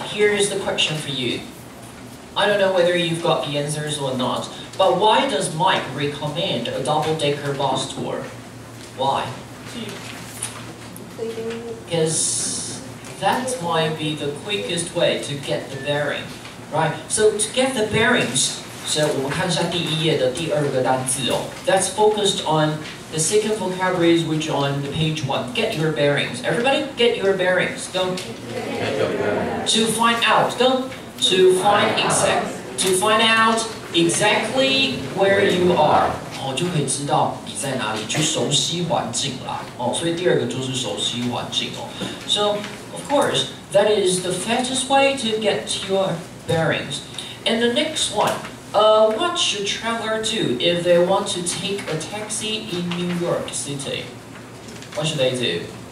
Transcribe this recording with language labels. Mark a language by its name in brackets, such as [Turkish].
[English] Here is the question for you. I don't know whether you've got the answers or not, but why does Mike recommend a double-decker bus tour? Why? Because that might be the quickest way to get the bearing, right? So to get the bearings, so [Chinese] 我们看一下第一页的第二个单字哦。 [English] That's focused on the second vocabularies which on the page 1. Get your bearings. Everybody, get your bearings. Go. To find out. Go. To find out exactly where you are. [Chinese] 哦，就可以知道你在哪里，去熟悉环境啦。哦，所以第二个就是熟悉环境哦。 [English] So of course that is the fastest way to get your bearings. And the next one. What should traveler do if they want to take a taxi in New York City? What should they do?